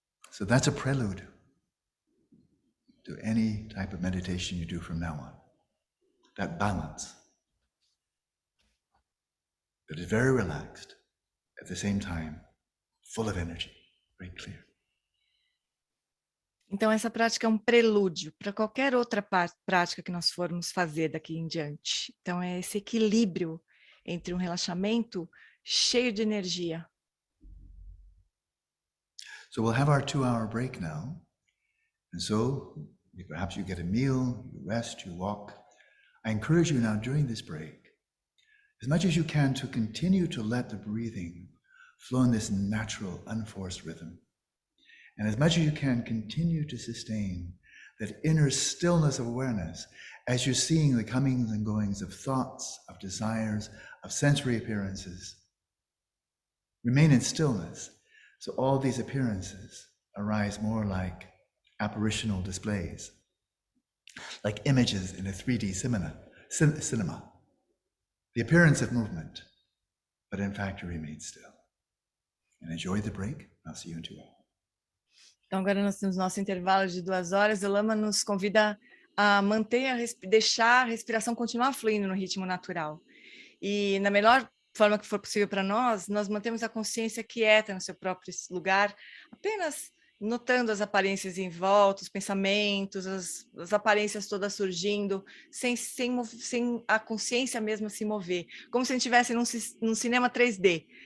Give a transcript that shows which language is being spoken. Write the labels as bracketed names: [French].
[English] So that's a prelude to any type of meditation you do from now on. That balance that is very relaxed, at the same time full of energy, very clear. [Portuguese] Então, essa prática é um prelúdio para qualquer outra prática que nós formos fazer daqui em diante. Então, é esse equilíbrio entre um relaxamento cheio de energia. [English] So we'll have our 2-hour break now. And so perhaps you get a meal, you rest, you walk. I encourage you now during this break, as much as you can, to continue to let the breathing flow in this natural, unforced rhythm. And as much as you can, continue to sustain that inner stillness of awareness as you're seeing the comings and goings of thoughts, of desires, of sensory appearances. Remain in stillness, so all these appearances arise more like apparitional displays, like images in a 3D cinema. The appearance of movement, but in fact you remain still. And enjoy the break. I'll see you in 2 hours. [Portuguese] Então, agora nós temos nosso intervalo de 2 horas. O Lama nos convida a manter, deixar a respiração continuar fluindo no ritmo natural. E na melhor forma que for possível para nós mantemos a consciência quieta no seu próprio lugar, apenas notando as aparências em volta, os pensamentos, as aparências todas surgindo, sem a consciência mesma se mover, como se a gente estivesse num cinema 3D.